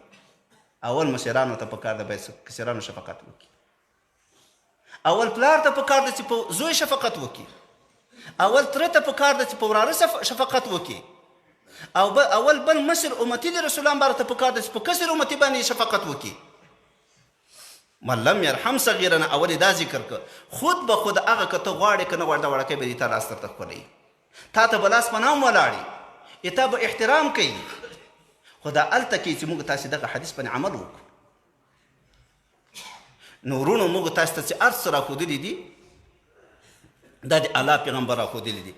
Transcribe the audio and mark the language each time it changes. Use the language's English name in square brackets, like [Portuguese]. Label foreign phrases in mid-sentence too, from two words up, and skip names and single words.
[Pashto] اول مشرانو ته پکار ده باید کسرانو شفقت وکړي، اول پلار ته پکار ده چې په زوی شفقت وکړي، اول تره ته پکار ده چې په وراره شفقت وکړي، او اول بل مصر امتي د رسول الله مبارک ته پکار ده چې په کسر امتي باندې شفقت وکړي. [Arabic] من لم يرحم صغیرنا، [Pashto] اول دا ذکر که خود به خود هغه که ته غواړې که نه غواړې دا وړکی به دې تا لاس درته ښکلوي، تا ته به لاس په نام ولاړي، تا به احترام کوي. خو دا هلته کې چې موږ تاسې دغه حدیث باندې عمل وکړو. نو ورونو موږ تاسې ته چې هر څه راښودلي دي دا د الله پیغمبر راښودلي دي.